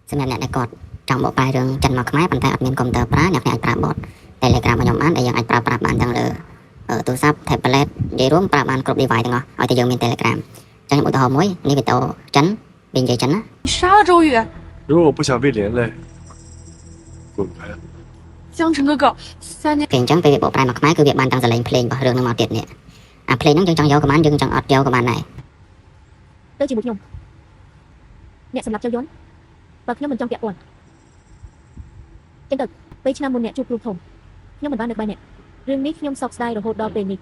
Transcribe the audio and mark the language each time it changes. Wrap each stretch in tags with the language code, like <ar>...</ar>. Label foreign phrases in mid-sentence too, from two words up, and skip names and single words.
<km>សម្រាប់អ្នកដែលគាត់ចង់បកប្រែរឿងចិនមកខ្មែរប៉ុន្តែអត់មានកុំព្យូទ័រប្រើអ្នកអាចប្រើ bot Telegram របស់ខ្ញុំបានដែលយើងអាចប្រើប្រាស់បានទាំងលើទូរស័ព្ទ tablet និយាយរួមប្រើបានគ្រប់ device ទាំងអស់ឲ្យតែយើងមាន Telegram ចឹងខ្ញុំឧទាហរណ៍មួយនេះវីដេអូចិនវានិយាយចិនណា</km> <zh>你杀了周宇，如果我不想被连累，滚开！江辰哥哥，3年</zh> <km>គេអញ្ចឹងពេលវាបកប្រែមកខ្មែរគឺវាបានទាំងសលេងភ្លេងរបស់រឿងហ្នឹងមកទៀតនេះអាភ្លេងហ្នឹងយើងចង់យកក៏បានយើងចង់អត់យកក៏បានដែរ ទៅជាមួយខ្ញុំអ្នកសម្រាប់ចូលយន្តបើខ្ញុំមិនចង់ពាក់ព័ន្ធចឹងទៅពេលឆ្នាំមុនអ្នកជួបគ្រូធំខ្ញុំមិនបាននឹកបាយអ្នករឿងនេះខ្ញុំសោកស្ដាយរហូតដល់ពេលនេះ</km>